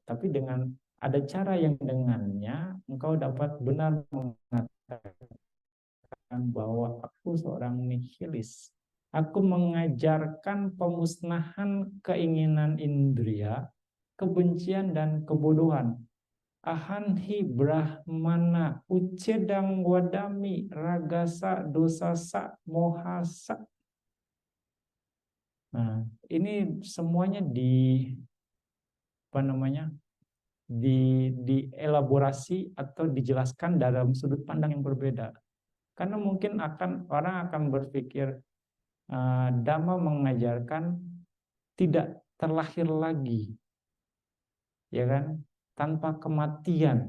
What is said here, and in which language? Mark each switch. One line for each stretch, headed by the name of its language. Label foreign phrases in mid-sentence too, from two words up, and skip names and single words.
Indonesian: Tapi dengan ada cara yang dengannya engkau dapat benar mengatakan bahwa aku seorang nihilis. Aku mengajarkan pemusnahan keinginan indria, kebencian dan kebodohan.
Pali: Ahanhi brahmana ucedang wadami ragasa dosasa mohasa.
Indonesian: Nah, ini semuanya dielaborasi atau dijelaskan dalam sudut pandang yang berbeda. Karena mungkin orang akan berpikir Dhamma mengajarkan tidak terlahir lagi, ya kan, tanpa kematian.